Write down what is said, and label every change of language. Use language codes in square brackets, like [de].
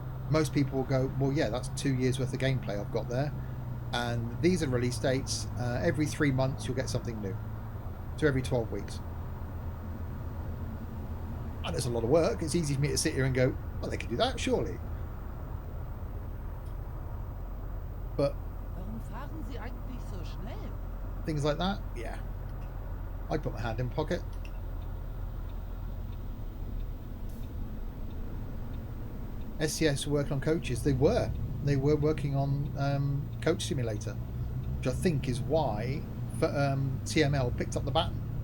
[en] Most people will go, well, yeah, that's 2 years worth of gameplay I've got there, and these are release dates. Every 3 months you'll get something new, so every 12 weeks. And there's a lot of work. It's easy for me to sit here and go, well, they can do that, surely. But [de] Warum fahren Sie eigentlich so schnell? [en] things like that, yeah, I'd put my hand in pocket. SCS were working on coaches. They were. they were working on Coach Simulator, which I think is why TML picked up the baton.